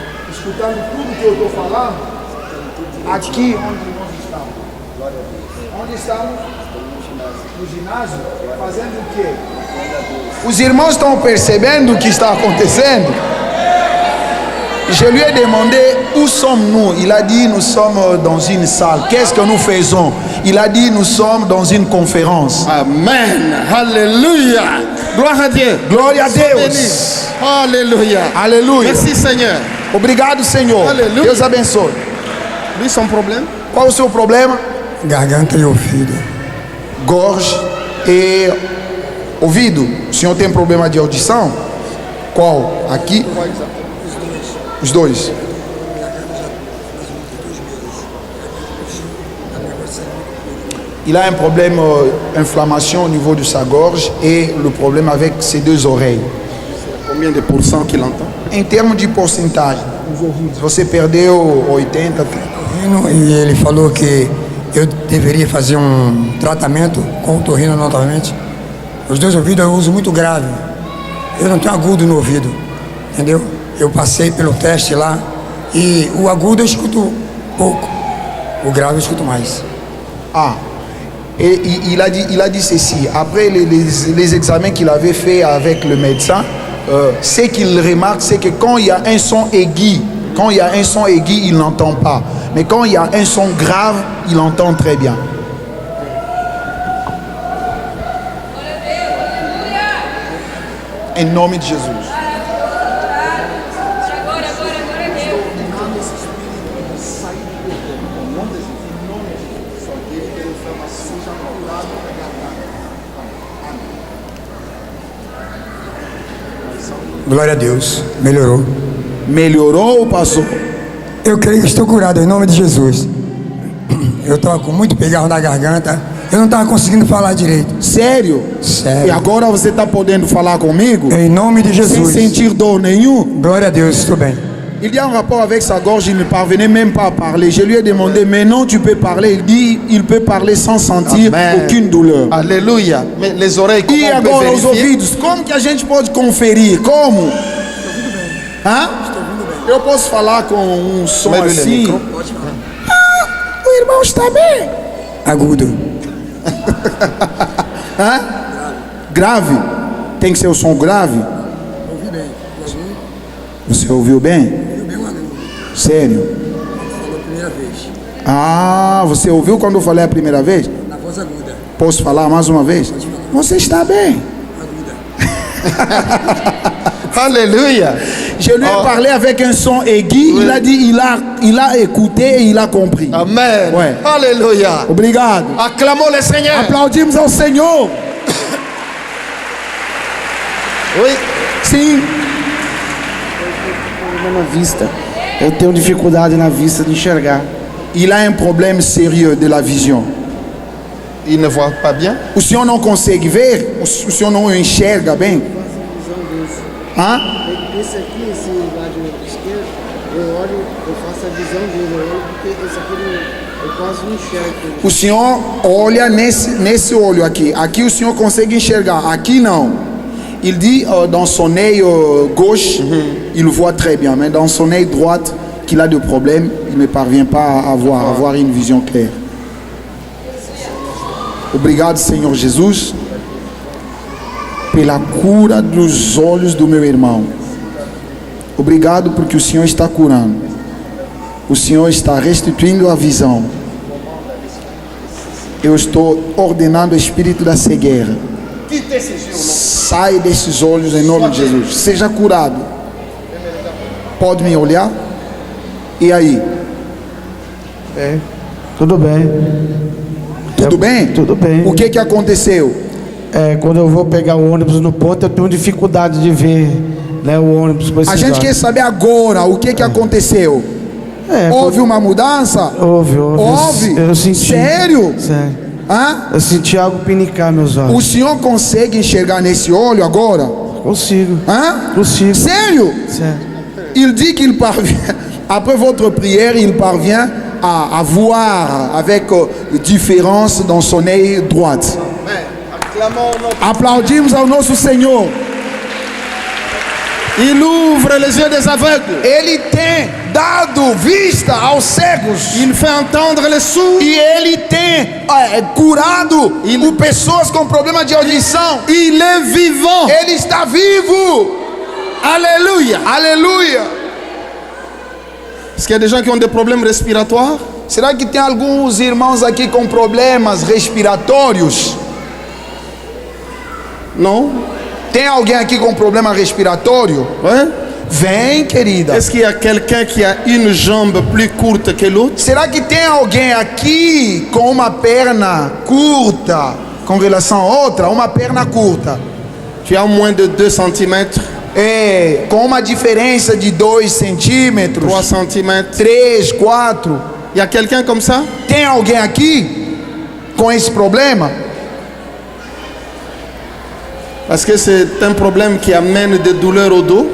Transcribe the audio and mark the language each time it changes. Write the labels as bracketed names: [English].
[Portuguese] Escutando tudo que eu estou falando? Aqui onde nós estamos. Onde estamos? No ginásio? Fazendo o quê? Os irmãos estão percebendo o que está acontecendo? [French] Je lui ai demandé, où sommes-nous? Il a dit, nous sommes dans une salle. Qu'est-ce que nous faisons? Il a dit, nous sommes dans une conférence. Amen. Alléluia. Gloire à Dieu. [Portuguese] Glória a [French] Sois [Portuguese] Deus. [French] béni. Alléluia. [Portuguese] Aleluia. [French] Merci Seigneur. [Portuguese] Obrigado, Senhor. Aleluia. Deus abençoe. [French] Lui, son problème? [Portuguese] Qual o seu problema? Garganta e ouvido. Gorge e ouvido. O senhor tem problema de audição? Qual? Aqui? Os dois. [French] Il a un problème, inflammation au niveau de sa gorge et le problème avec ses deux oreilles. Combien de pourcents qu'il entend? [Portuguese] Em termos de porcentagem, se você perdeu 80, E ele falou que eu deveria fazer tratamento com otorrino novamente. Os dois ouvidos eu uso muito grave. Eu não tenho agudo no ouvido, entendeu? Eu passei pelo teste lá e o agudo eu escuto pouco, o grave eu escuto mais. [French] Et il a dit ceci, après les examens qu'il avait fait avec le médecin, ce qu'il remarque, c'est que quand il y a un son aigu, il n'entend pas. Mais quand il y a un son grave, il entend très bien. [Portuguese] Em nome de Jesus. Glória a Deus, melhorou. Melhorou ou passou? Eu creio que estou curado em nome de Jesus. Eu estava com muito pegarro na garganta, eu não estava conseguindo falar direito. Sério? Sério. E agora você está podendo falar comigo? Em nome de Jesus. Sem sentir dor nenhum? Glória a Deus, estou bem. [French] Il y a un rapport avec sa gorge, il ne parvenait même pas à parler. Je lui ai demandé, maintenant tu peux parler. Il dit, il peut parler sans sentir aucune douleur. Alléluia. Mais les oreilles, comment [Portuguese] E [French] on peut [Portuguese] agora os [French] vérifier? [Portuguese] ouvidos, como que a gente pode conferir? Como? Hã? Eu posso falar com um som assim? O irmão está bem. Agudo. Hã? Grave? Tem que ser o som grave? Ouvi bem. Você ouviu bem? Sério? Falou a primeira vez. Ah, você ouviu quando eu falei a primeira vez? Na voz aguda. Posso falar mais uma vez? Você está bem. [French] Alléluia. Je lui ai parlé avec un son aigu. Il a dit, il a écouté et il a compris. Amen. Ouais. Alléluia. [Portuguese] Obrigado. [French] Acclamons le Seigneur. [Portuguese] Aplaudimos ao Senhor. [French] Oui. [Portuguese] Sim. Na vista. Eu tenho dificuldade na vista de enxergar. [French] Il a un problème sérieux de la vision. Il ne voit pas bien. [Portuguese] O senhor não consegue ver? O senhor não enxerga bem? Hã? Esse aqui, esse lado esquerdo, eu olho, eu faço a visão dele, eu olho porque esse aqui eu quase não enxergo. O senhor olha nesse olho aqui. Aqui o senhor consegue enxergar, aqui não. [French] Il dit dans son œil gauche, il voit très bien, mais dans son œil droite, qu'il a des problèmes, il ne parvient pas à avoir une vision claire. [Portuguese] Obrigado, Senhor Jesus, pela cura dos olhos do meu irmão. Obrigado porque o Senhor está curando. O Senhor está restituindo a visão. Eu estou ordenando o espírito da cegueira. Sai desses olhos em nome de Jesus. Seja curado. Pode me olhar? E aí? Tudo bem. Tudo bem? Tudo bem. O que aconteceu? Quando eu vou pegar o ônibus no ponto, eu tenho dificuldade de ver, né, o ônibus. A gente quer saber agora o que aconteceu. Houve uma mudança? Houve. Eu senti. Sério? Sério. Hã? Eu senti algo pinicar meus olhos. O senhor consegue enxergar nesse olho agora? Consigo. Hã? Consigo. Sério? Sério. [French] Il dit qu'il parvient, après votre prière, il parvient à voir avec différence dans son œil droite. [Portuguese] Aplaudimos ao nosso Senhor. [French] Il ouvre les yeux des aveugles. [Portuguese] Ele tem dado vista aos cegos. [French] Il fait entendre les sourds. [Portuguese] E ele tem curado pessoas com problema de audição. [French] Il est vivant. [Portuguese] Ele está vivo. [French] Alléluia. [Portuguese] Aleluia. [French] Est-ce qu'il y a des gens qui ont des problèmes respiratoires? [Portuguese] Será que tem alguns irmãos aqui com problemas respiratórios? [French] Non? [Portuguese] Tem alguém aqui com problema respiratório? [French] Ouais? [Portuguese] Vem, querida. [French] Est-ce qu'il y a quelqu'un qui a une jambe plus courte que l'autre? [Portuguese] Será que tem alguém aqui com uma perna curta com relação a outra? Uma perna curta. [French] Tu as moins de 2 cm? [Portuguese] É, com uma diferença de 2 centímetros. [French] 3 cm? [Portuguese] 3, 4. [French] Il y a quelqu'un comme ça? [Portuguese] Tem alguém aqui com esse problema? [French] Parce que c'est un problème qui amène des douleurs au dos.